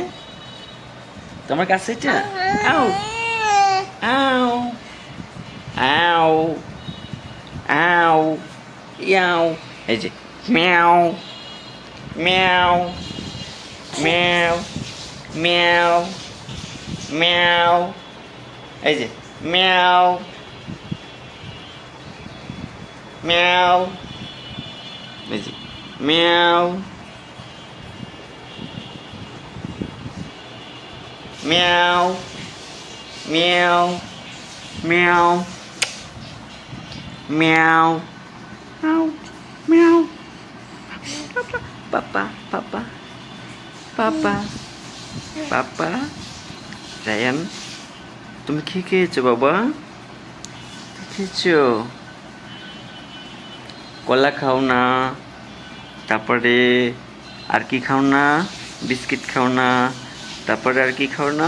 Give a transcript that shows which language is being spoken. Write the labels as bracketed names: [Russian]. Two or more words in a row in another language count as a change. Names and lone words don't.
[Bangla] তোমার কাজ এটা আও আও আও আও ইয়াও এই যে ম্যাও ম্যাও ম্যাও ম্যাও ম্যাও এই যে ম্যাও Meow. Busy. Meow. Meow. Meow. Meow. Meow. Meow. Meow. Papa. Papa. Papa. পাপা পাপা রায়ান, তুমি কি খেয়েছো বাবা? খেয়েছো? কলা খাও না, তারপরে আর কি খাও না? বিস্কিট খাও না, তারপরে আর কি খাও না?